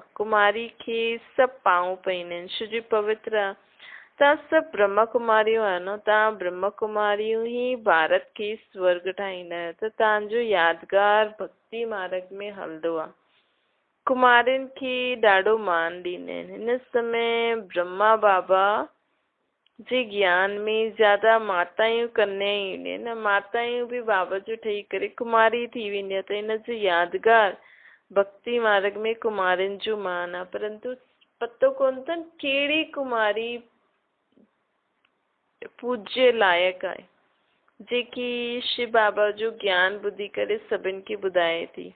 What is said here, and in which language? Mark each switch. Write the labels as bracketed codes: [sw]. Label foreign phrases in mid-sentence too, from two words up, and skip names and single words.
[sd] कुमारी खे सभु पाऊं पईंदा आहिनि, छोजो पवित्र आहे। तव्हां सभु ब्रह्म कुमारियूं आहियो न, तव्हां ब्रह्म कुमारियूं ही भारत खे स्वर्ग ठाहींदा आहियो, त तव्हांजो यादगार भक्ति मार्ग में हलंदो आहे। कुमारियुनि खे ॾाढो मान ॾींदा आहिनि। हिन समय ब्रह्मा बाबा जे ज्ञान में ज़्यादा मातायूं कन्या ईंदियूं आहिनि। मातायूं बि बाबा जो ठही करे कुमारी थी वेंदी आहे, त हिन जो यादगार भक्ति मार्ग में कुमारियुनि जो मान आहे। परंतु पतो कोन अथनि कहिड़ी कुमारी पूज्य लायक आहे, जेकी शिव बाबा जो ज्ञान ॿुधी करे सभिनि खे ॿुधाए थी।